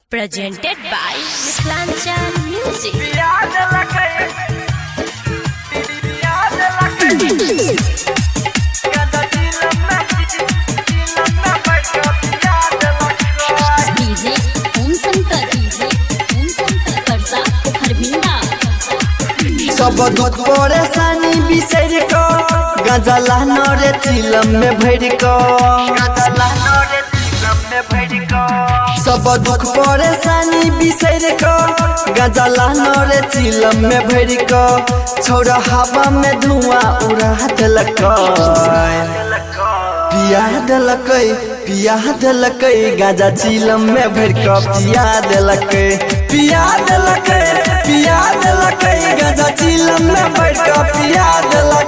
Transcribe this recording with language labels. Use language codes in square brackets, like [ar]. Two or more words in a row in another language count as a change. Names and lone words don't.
[en] Presented by Mithilanchal Music. DJ Om Shankar, Parsa Kharbinda. [mai] सब दुख परेशानी बिसर को गांजा लानो रे चिलम में भर को सब दुख परेशानी बिसर को गांजा लानो रे चिलम में भर को छोड़ा हवा में धुआं उड़ा देलक पिया देलक गांजा चिलम में भर को पिया देलक गांजा चिलम में भर को पिया देलक